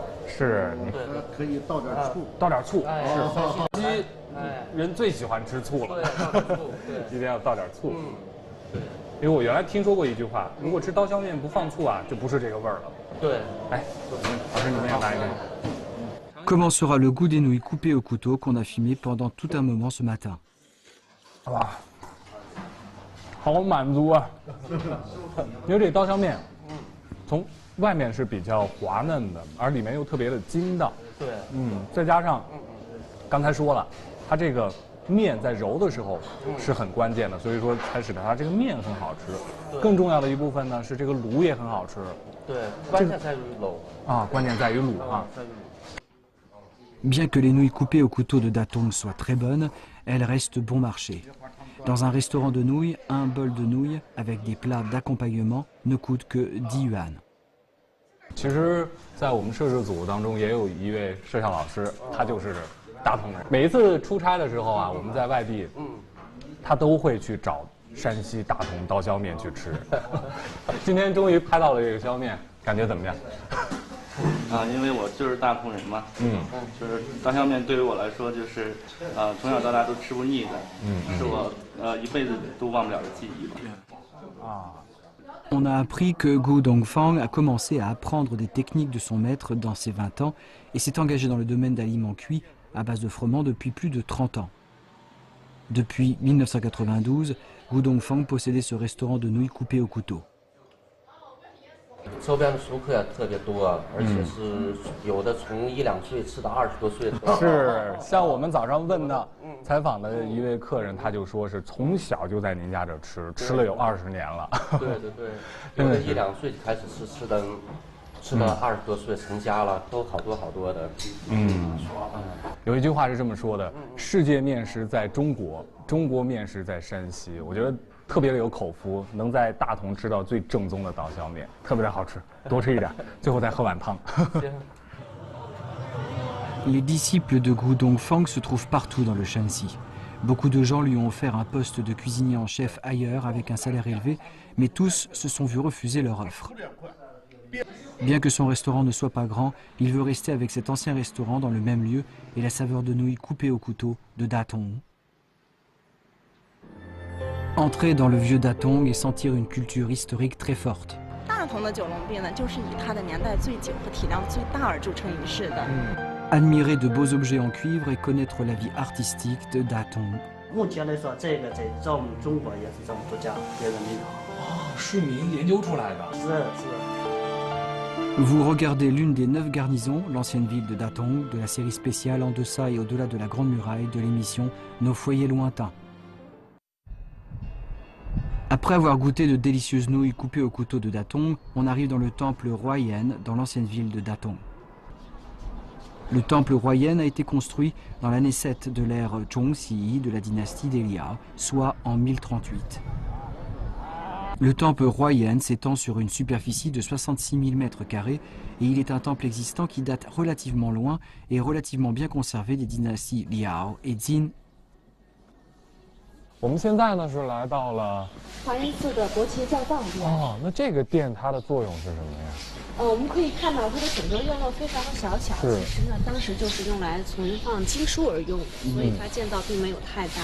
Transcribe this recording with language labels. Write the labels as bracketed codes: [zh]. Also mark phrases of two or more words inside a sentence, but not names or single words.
[zh] 是，对，可以倒点醋，倒点醋，哎，是山西人最喜欢吃醋了，对，倒点醋，对，一定要倒点醋。对，因为我原来听说过一句话，如果吃刀削面不放醋啊，就不是这个味儿了。对，哎，老师你们也来一个。 [fr] Commencera le goût des nouilles coupées au couteau qu'on a fumé pendant tout un moment ce matin. [zh] 哇，好满足啊！因为这刀削面，从外面是比较滑嫩的，而里面又特别的筋道。对，再加上刚才说了，它这个面在揉的时候是很关键的，所以说才使得它这个面很好吃。更重要的一部分呢是这个卤也很好吃。对，关键在于卤啊，关键在于卤啊。 [fr] Bien que les nouilles coupées au couteau de Datong soient très bonnes, elles restent bon marché. Dans un restaurant de nouilles, un bol de nouilles avec des plats d'accompagnement ne coûte que 10 yuan. [zh] 其实，在我们摄制组当中也有一位摄像老师，他就是大同人。每一次出差的时候啊，我们在外地，他都会去找山西大同刀削面去吃。今天终于拍到了这个削面，感觉怎么样？啊，因为我就是大同人嘛，就是刀削面对于我来说就是，从小到大都吃不腻的，是我一辈子都忘不了的记忆吧。 [fr] On a appris que Gu Dongfang a commencé à apprendre des techniques de son maître dans ses 20 ans et s'est engagé dans le domaine d'aliments cuits à base de froment depuis plus de 30 ans. Depuis 1992, Gu Dongfang possédait ce restaurant de nouilles coupées au couteau. [zh] 周边的熟客也特别多，而且是有的从1、2岁吃到20多岁的。是，像我们早上问的采访的一位客人，他就说是从小就在您家这吃了有20年了。对对对，有的1、2岁就开始吃到20多岁成家了，都好多的。有一句话是这么说的：世界面食在中国，中国面食在山西。我觉得特别的有口福，能在大同吃到最正宗的刀削面，特别的好吃，多吃一点，最后再喝碗汤。 [fr] Les disciples de Gu Dongfang se trouvent partout dans le Shanxi. Beaucoup de gens lui ont offert un poste de cuisinier en chef ailleurs avec un salaire élevé, mais tous se sont vus refuser leur offre. Bien que son restaurant ne soit pas grand, il veut rester avec cet ancien restaurant dans le même lieu et la saveur de nouilles coupées au couteau de Datong. Entrer dans le vieux Datong et sentir une culture historique très forte. [zh] 大同的九龙壁呢，就是以它的年代最久和体量最大而著称于世的。 [fr] Admirer de beaux objets en cuivre et connaître la vie artistique de Datong. [zh] 目前来说，这个在我们中国也是这么独家，别人没有。是您研究出来的？是。 [fr] Vous regardez l'une des 9 garnisons, l'ancienne ville de Datong, de la série spéciale En deçà et au-delà de la Grande Muraille de l'émission Nos foyers lointains. Après avoir goûté de délicieuses nouilles coupées au couteau de Datong, on arrive dans le temple Huayan, dans l'ancienne ville de Datong. Le temple Huayan a été construit dans l'année 7 de l'ère Zhongxi de la dynastie des Liao, soit en 1038. Le temple Huayan s'étend sur une superficie de 66 000 m² et il est un temple existant qui date relativement loin et relativement bien conservé des dynasties Liao et Jin. [zh] 我们现在呢是来到了华严寺的国旗教藏殿。哦，那这个殿它的作用是什么呀？我们可以看到它的整个院落非常的小巧，其实呢当时就是用来存放经书而用的，所以它建造并没有太大。